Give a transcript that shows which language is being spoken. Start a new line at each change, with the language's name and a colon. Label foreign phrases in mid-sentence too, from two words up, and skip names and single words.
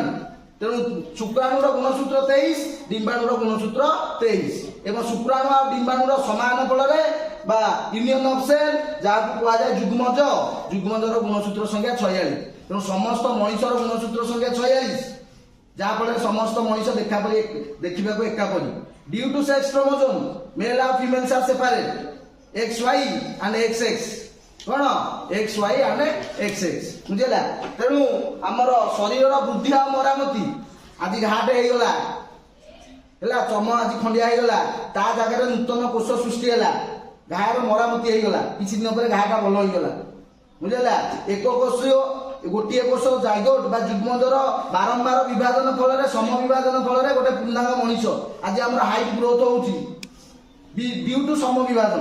Odia: ତେଣୁ ଶୁକ୍ରାଣୁର ଗୁଣସୂତ୍ର 23, ଡିମ୍ବାଣୁର ଗୁଣସୂତ୍ର 23 ଏବଂ ଶୁକ୍ରାଣୁ ଆଉ ଡିମ୍ବାଣୁର ସମାନ ଫଳରେ ବା
English: union of cell,
Odia: ଯାହାକୁ କୁହାଯାଏ ଯୁଗ୍ମଜ। ଯୁଗ୍ମଜର ଗୁଣସୂତ୍ର ସଂଖ୍ୟା 46। ତେଣୁ ସମସ୍ତ ମଣିଷର ଗୁଣସୂତ୍ର ସଂଖ୍ୟା 46, ଯାହା ଫଳରେ ସମସ୍ତ ମଣିଷ ଦେଖିବାକୁ ଏକାପରି।
English: due to sex chromosome, male ଆଉ females are separate, XY and XX। କଣ? XY and XX। ବୁଝିଲା?
Odia: ତେଣୁ ଆମର ଶରୀରର ବୃଦ୍ଧି ଆଉ ମରାମତି, ଆଜି ଘାଟେ ହେଇଗଲା ହେଲା, ଚମ ଆଜି ଖଣ୍ଡିଆ ହେଇଗଲା, ତା ଜାଗାରେ ନୂତନ କୋଷ ସୃଷ୍ଟି ହେଲା, ଘାର ମରାମତି ହେଇଗଲା, କିଛି ଦିନ ପରେ ଘାଟା ଭଲ ହେଇଗଲା। ବୁଝିଲା? ଗୋଟିଏ କୋଷ ଜାଇଗୋଟ ବା ଯୁଗ୍ମଜର ବାରମ୍ବାର ବିଭାଜନ ଫଳରେ ସମବିଭାଜନ ଫଳରେ ଗୋଟେ ପୂର୍ଣ୍ଣାଙ୍ଗ ମଣିଷ ଆଜି ଆମର
English: height growth
Odia: ହଉଛି
English: due to
Odia: ସମବିଭାଜନ।